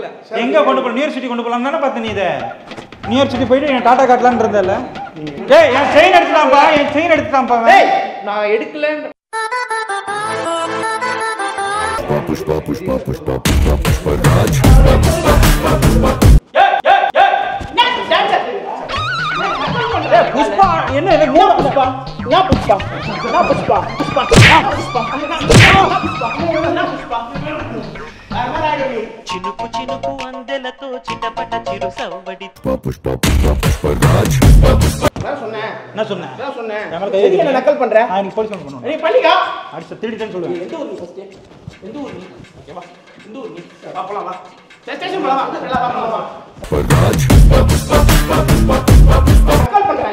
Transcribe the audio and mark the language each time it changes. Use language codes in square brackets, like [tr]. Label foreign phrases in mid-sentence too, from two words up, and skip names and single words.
[ta] எங்க கொண்டு போற [en] near city [ta] கொண்டு போலாம் தானே பார்த்த நீ இத [en] near city [ta] போயிட்டு என் டாடா காட்டலாம்னு இருந்தல ஏய் என் செயின் எடுத்துட்டான்ப்பா என் செயின் எடுத்துட்டான்ப்பா அவன். ஏய் நான் எடுக்கல புஷ்பா என்ன இது மூணு புஷ்பா [te] చినుకు చినుకు అందెలతో చిటపట చిరు సవ్వడి [ta] என்ன சொன்னேன் என் மேல கை எதுக்கு என்ன வைக்கிறீங்க? நக்கல் பண்ற நான் இன்னைக்கு போலீஸ் பண்ணுவேன் நீ பண்ணிக்கோ அடிச்சு திருடிட்டேன்னு சொல்லுவேன் எந்த ஊர் நீ ஃபர்ஸ்ட் எந்த ஊர் நீ ஓகேவா எந்த ஊர் நீ வா போலாம் வா ஸ்டேஷன் போலாம் வா எல்லாம் வா போலாம் வா நக்கல் பண்றான்